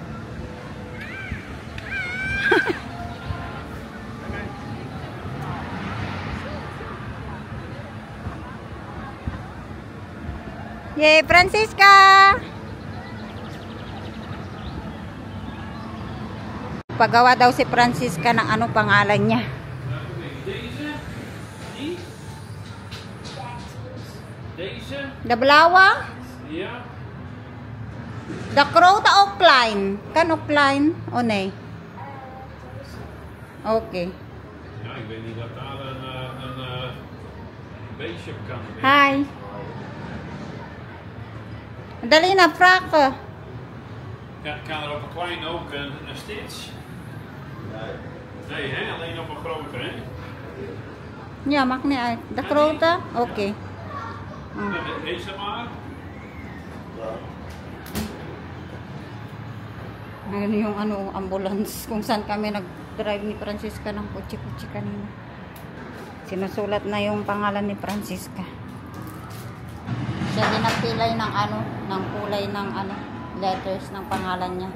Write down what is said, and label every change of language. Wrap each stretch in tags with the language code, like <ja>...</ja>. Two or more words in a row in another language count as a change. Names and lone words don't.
<tl>Yay, Francisca! Pagawa daw si Francisca ng ano pangalan niya.</tl> <nl>Die? Deze? De blauwe? Ja. De grote of klein? Kan ook klein? Oh nee. Oké. Ja, ik weet niet dat daar een beestje op kan. Hi. Dali na, vragen. Ja, kan er op een klein ook een stitch? Nee, hè? Alleen op een grote, hè? Ja, maakt niet uit. De grote? Oké. Deze maar.</nl> <tl>Ngayon yung ano, ambulance kung saan kami nag-drive ni Francisca ng kutsi-kutsi kanina. Sinusulat na yung pangalan ni Francisca. Siya din nagpilay ng ano, ng kulay ng ano, letters ng pangalan niya.</tl>